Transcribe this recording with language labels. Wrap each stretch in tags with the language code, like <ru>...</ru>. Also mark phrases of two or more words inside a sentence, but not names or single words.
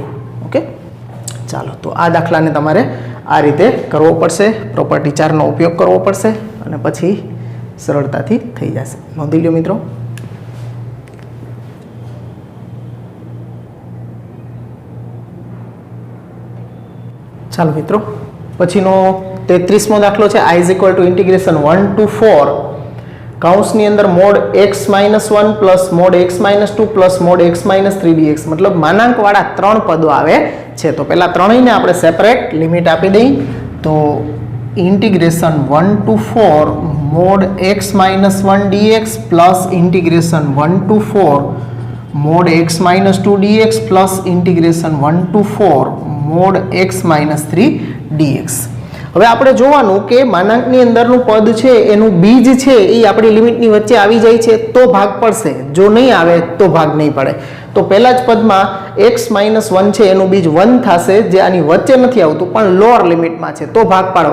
<gu>ઓકે, ચાલો તો આ દાખલાને તમારે આ રીતે કરવો પડશે, પ્રોપર્ટી 4 નો ઉપયોગ કરવો પડશે. અને પછી સરળતાથી થઈ જશે. નોંધી લો મિત્રો. ચાલો મિત્રો, પછીનો 33મો દાખલો છે.</gu> <en>I is equal to integration 1 to 4</en> <gu>કૌંસની અંદર</gu> <en>mod x minus 1 plus mod x minus 2 plus mod x minus 3 dx,</en> <gu>મતલબ માનાંકવાળા 3 પદો આવે છે. તો પહેલા ત્રણેયને આપણે</gu> <en>separate limit</en> <gu>આપી દઈ.</gu> <en>તો integration 1 to 4 mod x minus 1 dx plus integration 1 to 4 mod x minus 2 dx plus integration 1 to 4 mod x minus 3 dx.</en> <gu>હવે આપણે જોવાનું કે માનાંકની અંદરનું પદ છે એનું બીજ છે એ આપણી લિમિટની વચ્ચે આવી જાય છે તો ભાગ પડશે, જો નહીં આવે તો ભાગ નહીં પડે. તો પહેલા જ પદમાં</gu> <en>x minus 1</en> <gu>છે એનું બીજ 1 થશે, જે આની વચ્ચે નથી આવતું પણ લોઅર લિમિટમાં છે તો ભાગ પાડો.</gu>